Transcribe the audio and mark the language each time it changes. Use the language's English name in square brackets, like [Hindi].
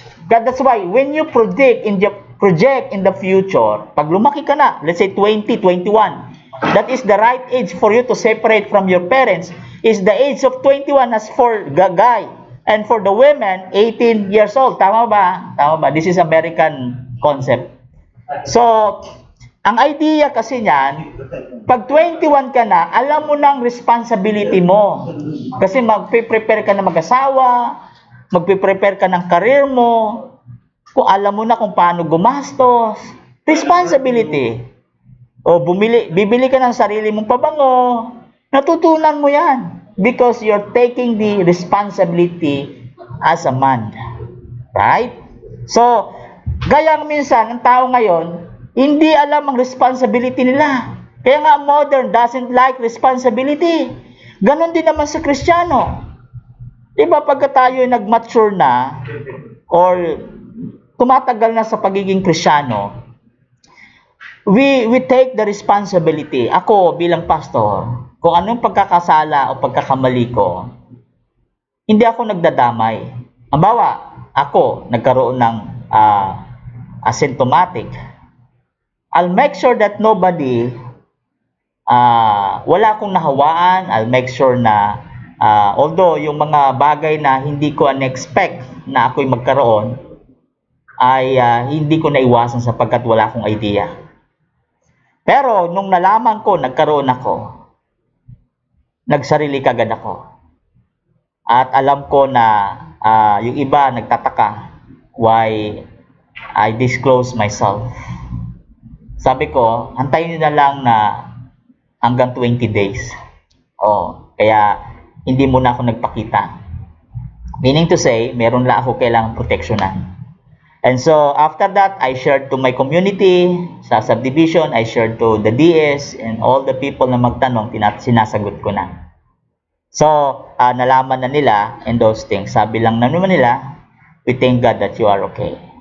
[English] That's why, when you project in the future, [Filipino] pag lumaki ka na, [English] let's say 20, 21, that is the right age for you to separate from your parents, is the age of 21 as for the guy, and for the women, 18 years old. [Filipino] Tama ba? Tama ba? [English] This is American concept. [Filipino] So, ang idea kasi niyan, pag 21 ka na, alam mo na ang responsibility mo. Kasi magpe-prepare ka na mag-asawa, magpe-prepare ka ng career mo, kung alam mo na kung paano gumastos, responsibility. O bibili ka ng sarili mong pabango, natutunan mo yan. [English] Because you're taking the responsibility as a man. Right? [Filipino] So, gaya minsan, ang tao ngayon, hindi alam ang responsibility nila. Kaya nga [English] modern doesn't like responsibility. [Filipino] Ganon din naman sa Kristiyano. Diba pagka tayo nag-mature na or tumatagal na sa pagiging Kristiyano, [English] we take the responsibility. [Filipino] Ako bilang pastor, kung anong pagkakasala o pagkakamali ko, hindi ako nagdadamay. Halimbawa, ako nagkaroon ng asymptomatic. [English] I'll make sure that nobody, [Filipino] wala akong nahawaan. [English] I'll make sure [Filipino] na, although yung mga bagay na hindi ko un-expect na ako'y magkaroon, ay hindi ko naiwasan sapagkat wala akong idea. Pero nung nalaman ko, nagkaroon ako, nagsarili kagad ako. At alam ko na yung iba nagtataka [English] why I disclose myself. [Filipino] Sabi ko, antayin nyo na lang na hanggang 20 days. Kaya hindi muna ako nagpakita. [English] Meaning to say, [Filipino] meron lang ako kailangang proteksyonan. [English] And so, after that, I shared to my community, [Filipino] sa subdivision, [English] I shared to the DS, and all the people [Filipino] na magtanong, sinasagot ko na. [English] So, [Filipino] nalaman na nila [English] and those things. [Filipino] Sabi lang naman nila, [English] we thank God that you are okay.